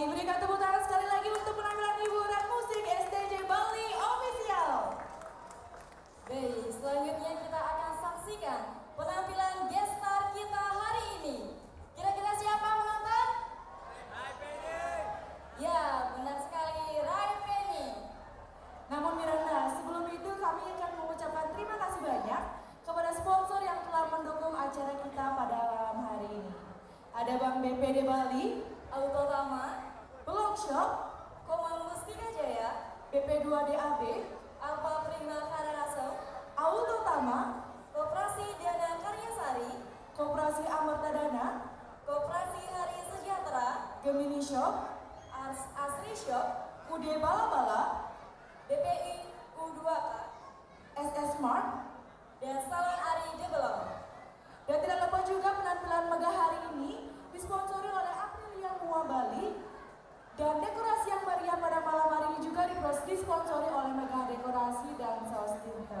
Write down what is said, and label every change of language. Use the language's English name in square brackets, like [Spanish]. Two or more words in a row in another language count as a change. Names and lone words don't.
[Indonesian] juga tepuk tangan sekali lagi untuk penampilan hiburan musik STJ Bali Official. Baik, selanjutnya kita akan saksikan penampilan [English] guest star [Indonesian] kita hari ini. Kira-kira siapa penonton? Rai Penny. Ya, benar sekali, Rai Penny. Namun Miranda, sebelum itu kami akan mengucapkan terima kasih banyak kepada sponsor yang telah mendukung acara kita pada malam hari ini. Ada Bank BPD Bali, Auto Tama, Blog Shop, Komang Mustika Jaya, BP2DAB, Alfa Prima Karangasem, Auto Tama, Koperasi Dana Karyasari, Koperasi Amarta Dana, Koperasi Hari Sejahtera, Gemini Shop, Asri Shop, UD Bala Bala, BPI U2K, SS Smart, dan Salon Ari Develop. Dan tidak lupa juga penampilan megah hari ini disponsori oleh Aprilia Mua Bali, dan dekorasi yang meriah pada malam hari ini juga disponsori oleh Megah Dekorasi dan Saus Tintem.